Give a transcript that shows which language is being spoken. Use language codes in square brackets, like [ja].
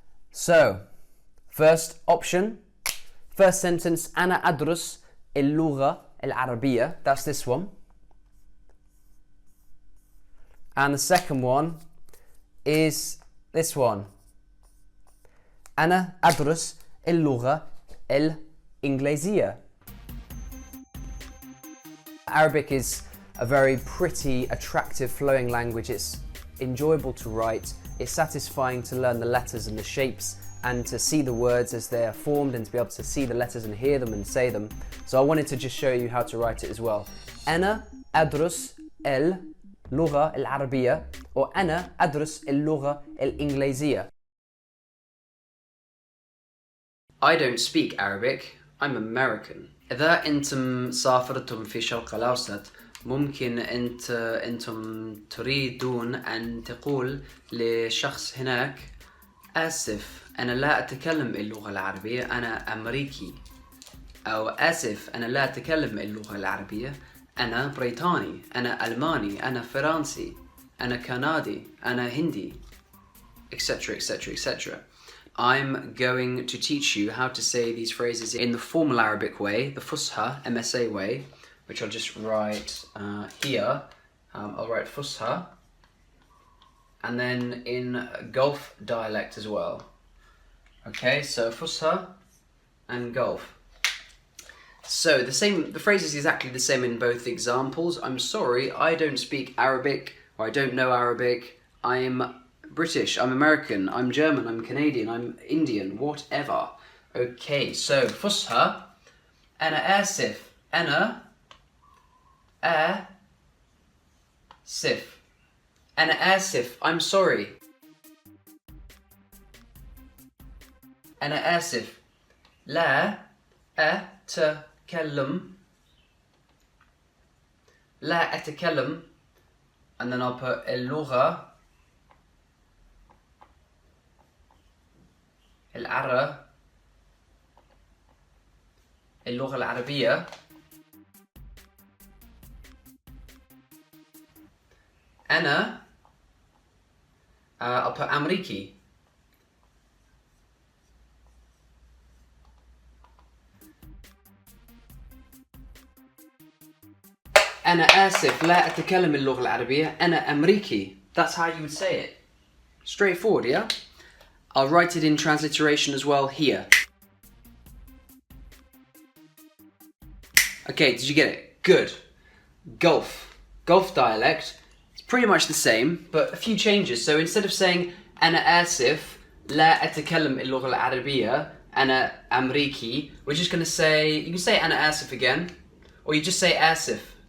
[en] So, first option, first sentence, [ar] أنا أدرس اللغة العربية. [en] That's this one. And the second one is this one. [ar] أنا أدرس اللغة الإنجليزية. [en] Arabic is a very pretty, attractive, flowing language. It's enjoyable to write. It's satisfying to learn the letters and the shapes and to see the words as they are formed and to be able to see the letters and hear them and say them. So I wanted to just show you how to write it as well. [ar] أنا أدرس اللغة العربية or أنا أدرس اللغة الإنجليزية. [en] I don't speak Arabic. I'm American. [ar] إذا أنتم سافرتم في الشرق الأوسط ممكن أنتم تريدون أن تقول لشخص هناك آسف أنا لا أتكلم اللغة العربية أنا أمريكي، أو آسف أنا لا أتكلم اللغة العربية أنا بريطاني، أنا ألماني، أنا فرنسي، أنا كندي، أنا هندي، etc etc etc. [en] I'm going to teach you how to say these phrases in the formal Arabic way, the Fusha, MSA way, which I'll just write here. I'll write Fusha, and then in Gulf dialect as well. Okay, so Fusha and Gulf. So the phrase is exactly the same in both examples. I'm sorry, I don't speak Arabic, or I don't know Arabic. I'm British, I'm American, I'm German, I'm Canadian, I'm Indian, whatever. Okay, so Fusha, [ar] أنا آسف, أنا آسف, أنا آسف, [en] I'm sorry. [ar] أنا آسف, لا أتكلم, لا أتكلم, [en] and then I'll put [ar] اللغة اللغة العربية. [en] أنا I'll put أمريكي. [ar] أنا آسف لا أتكلم اللغة العربية. أنا أمريكي. [en] That's how you would say it. Straightforward, yeah? I'll write it in transliteration as well here. Okay, did you get it? Good. Gulf. Gulf dialect. It's pretty much the same, but a few changes. So instead of saying [ar] أنا آسف لا أتكلم اللغة العربية أنا أمريكي, [en] we're just going to say, you can say [ar] أنا آسف [en] again, or you just say آسف.